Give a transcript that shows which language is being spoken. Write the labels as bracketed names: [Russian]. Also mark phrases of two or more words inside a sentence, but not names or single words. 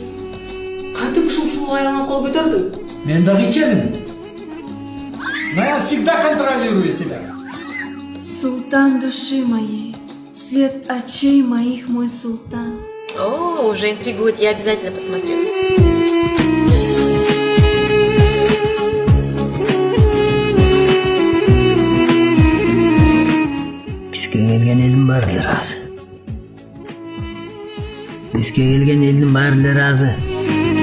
[Kyrgyz] Кантип ушул сулуу аялына кол көтөрдү? Мен дагы ичемин. [Russian] Но я всегда контролирую себя. Султан души моей, свет очей моих, мой султан. О, уже интригует, я обязательно посмотрю. [Kyrgyz] Бизге келген элдин баары эле ыраазы. Бизге келген элдин баары эле ыраазы.